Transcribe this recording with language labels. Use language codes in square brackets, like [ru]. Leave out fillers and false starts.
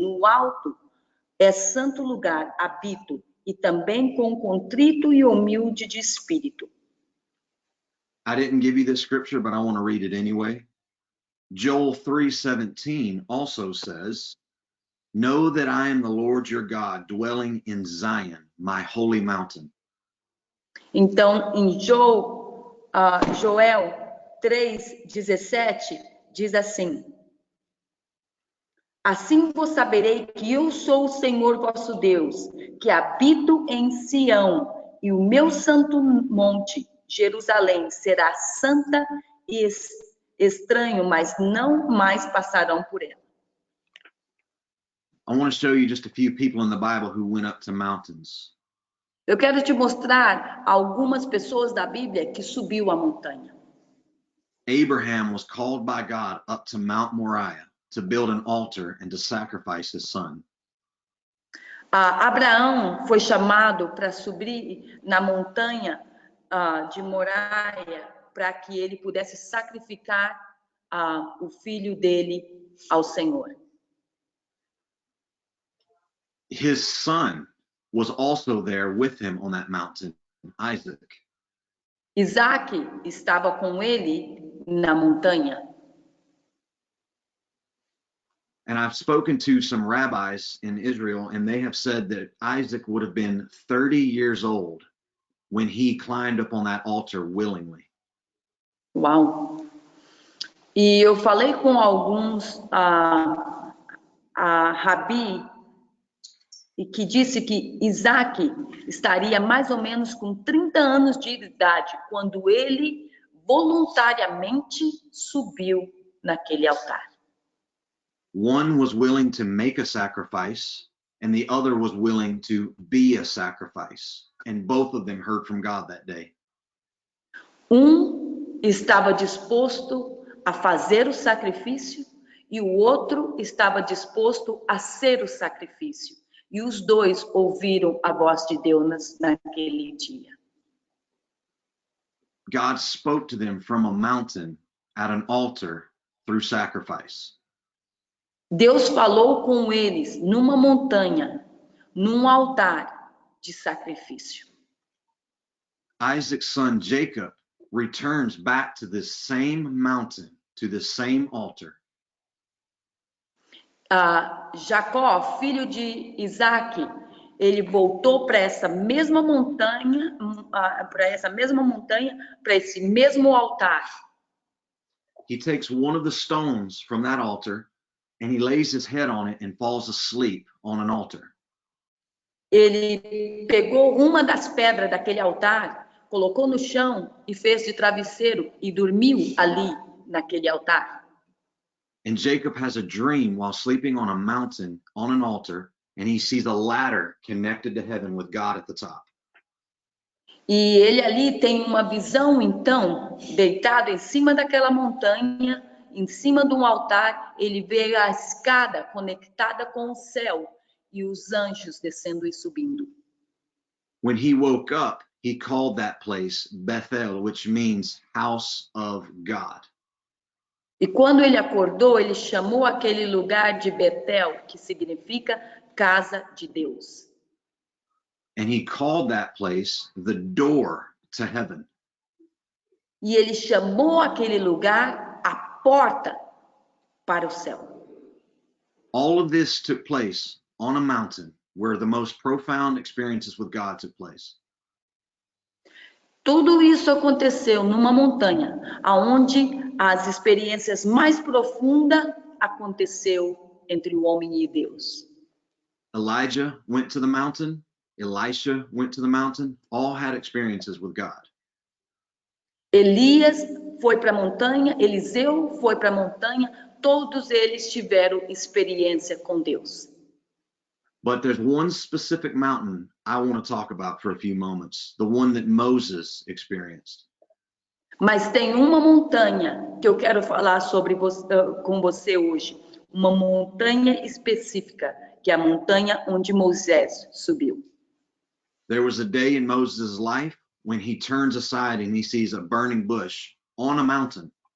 [pt] No alto é santo lugar, habito, e também com contrito e humilde de espírito. [en] I didn't give you this scripture, but I want to read it anyway. Joel 3:17 also says, know that I am the Lord your God, dwelling in Zion, my holy mountain. [pt] Então, em Joel 3:17, diz assim: assim vos saberei que eu sou o Senhor vosso Deus, que habito em Sião, e o meu santo monte, Jerusalém, será santa e estranho, mas não mais passarão por ela. [en] I want to show you just a few people in the Bible who went up to mountains. [pt] Eu quero te mostrar algumas pessoas da Bíblia que subiu a montanha. [en] Abraham was called by God up to Mount Moriah to build an altar and to sacrifice his son. [pt] Abraão foi chamado para subir na montanha de Moriah para que ele pudesse sacrificar o filho dele ao Senhor. [en] His son was also there with him on that mountain, Isaac. [pt] Isaac estava com ele na montanha. [en] And I've spoken to some rabbis in Israel, and they have said that Isaac would have been 30 years old when he climbed up on that altar willingly. Uau! [pt] E eu falei com alguns rabi e que disse que Isaac estaria mais ou menos com 30 anos de idade quando ele voluntariamente subiu naquele altar. [en] One was willing to make a sacrifice, and the other was willing to be a sacrifice. And both of them heard from God that day. [pt] Estava disposto a fazer o sacrifício e o outro estava disposto a ser o sacrifício. E os dois ouviram a voz de Deus naquele dia. [en] God spoke to them from a mountain at an altar through sacrifice. [pt] Deus falou com eles numa montanha, num altar de sacrifício. [en] Isaac's son Jacob returns back to this same mountain, to the same altar. [pt] Jacó, filho de Isaac, ele voltou para essa mesma montanha, para esse mesmo altar. [en] He takes one of the stones from that altar and he lays his head on it and falls asleep on an altar. [pt] Ele pegou uma das pedras daquele altar, colocou no chão e fez de travesseiro e dormiu ali naquele altar. [en] And Jacob has a dream while sleeping on a mountain on an altar, and he sees a ladder connected to heaven with God at the top. [pt] E ele ali tem uma visão, então, deitado em cima daquela montanha, em cima de um altar, ele vê a escada conectada com o céu e os anjos descendo e subindo. [en] When he woke up, he called that place Bethel, which means house of God. [pt] E quando ele acordou, ele chamou aquele lugar de Betel, que significa casa de Deus. [en] And he called that place the door to heaven. [pt] E ele chamou aquele lugar a porta para o céu. [en] All of this took place on a mountain where the most profound experiences with God took place. [pt] Tudo isso aconteceu numa montanha, aonde as experiências mais profundas aconteceu entre o homem e Deus. [en] Elijah went to the mountain. Elisha went to the mountain. All had experiences with God. [pt] Elias foi para a montanha, Eliseu foi para a montanha, todos eles tiveram experiência com Deus. [en] But there's one specific mountain I want to talk about for a few moments, the one that Moses experienced. [pt] Mas tem uma montanha que eu quero falar com você hoje, uma montanha específica, que é a montanha onde Moisés subiu. [en] There was a day in Moses' life when he turns aside and he sees a burning bush on a mountain.